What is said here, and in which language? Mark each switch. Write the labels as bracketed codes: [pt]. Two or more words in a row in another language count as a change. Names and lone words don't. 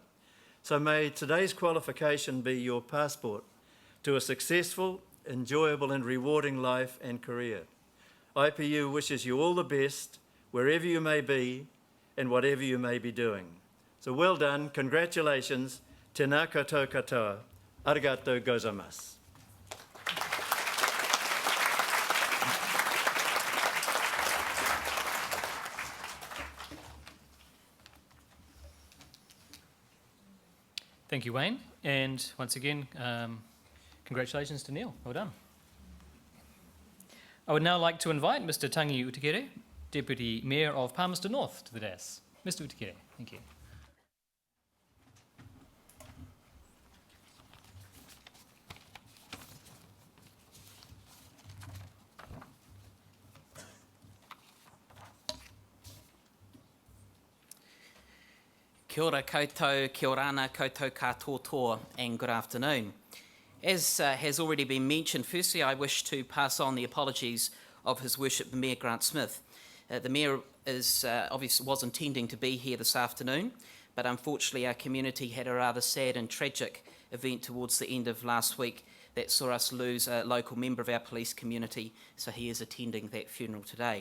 [en] So may today's qualification be your passport to a successful, enjoyable and rewarding life and career. IPU wishes you all the best wherever you may be and whatever you may be doing. So well done, congratulations, [mi] tēnā koutou katoa, [ja] arigatou gozaimasu. [en] Thank you, Wayne. And once again, congratulations to Neil. Well done. I would now like to invite Mr. Tangi Utikere, Deputy Mayor of Palmerston North, to the dais. Mr. Utikere, thank you. [mi] Kia ora koutou, [rar] kia orana koutou katoa, [en] and good afternoon. As has already been mentioned, firstly I wish to pass on the apologies of His Worship the Mayor Grant Smith. The Mayor obviously was intending to be here this afternoon, but unfortunately our community had a rather sad and tragic event towards the end of last week that saw us lose a local member of our police community, so he is attending that funeral today.